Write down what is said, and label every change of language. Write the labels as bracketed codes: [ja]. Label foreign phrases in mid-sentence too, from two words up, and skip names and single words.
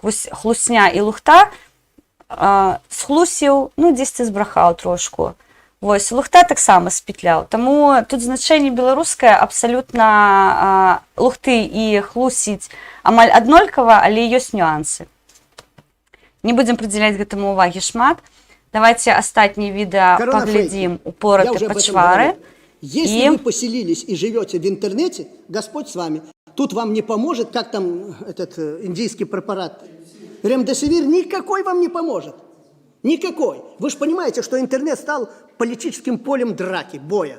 [be] Вось хлусня і лухта схлусіў, ну, дзесьці збрахаў трошку. Вось, лухта таксама спетляў. Таму тут значэнне беларускае абсалютна лухты і хлусіць амаль аднолькава, але ёсць нюансы. Не будзем прыдзяляць гэтаму увагі шмат. [ru] Давайте астатние видео поглядим упоротые почвары. Если вы поселились и живете в интернете, Господь с вами. Тут вам не поможет, как там этот индийский препарат. Ремдесивир никакой вам не поможет. Никакой. Вы же понимаете, что интернет стал политическим полем драки, боя.